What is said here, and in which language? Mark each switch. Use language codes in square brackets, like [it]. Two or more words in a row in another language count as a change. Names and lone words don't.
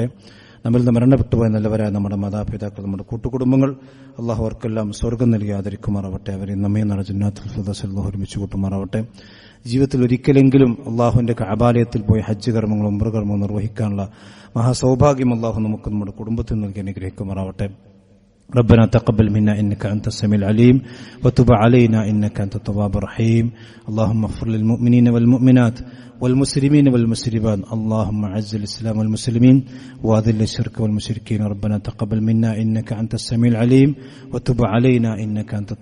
[ml] നമ്മിൽ നിന്ന് മരണപ്പെട്ടുപോയ നല്ലവരായ നമ്മുടെ മാതാപിതാക്കൾ, നമ്മുടെ കൂട്ടുകുടുംബങ്ങൾ, അല്ലാഹു അവർക്കെല്ലാം സ്വർഗ്ഗം നൽകി ആദരിക്കുമാറാവട്ടെ. അവരെ നമ്മെ നട ജന്നാത്തുൽ ഫിർദൗസിൽ അല്ലാഹു ഒരുമിച്ച് കൂട്ടുമാറാവട്ടെ. ജീവിതത്തിൽ ഒരിക്കലെങ്കിലും അല്ലാഹുവിന്റെ കഅബാലയത്തിൽ പോയി ഹജ്ജ് കർമ്മങ്ങളും ഉംറ കർമ്മങ്ങളും നിർവഹിക്കാനുള്ള മഹാസൗഭാഗ്യം അല്ലാഹു നമുക്ക് നമ്മുടെ കുടുംബത്തിൽ നൽകി അനുഗ്രഹിക്കുമാറാവട്ടെ. [ar] ربنا تقبل منا إنك أنت السميع العليم وتب علينا إنك أنت التواب الرحيم. اللهم اغفر للمؤمنين والمؤمنات والمسلمين والمسلمات. اللهم أعز الإسلام والمسلمين وأذل الشرك والمشركين. ربنا تقبل منا إنك أنت السميع العليم وتب علينا إنك أنت التواب الرحيم.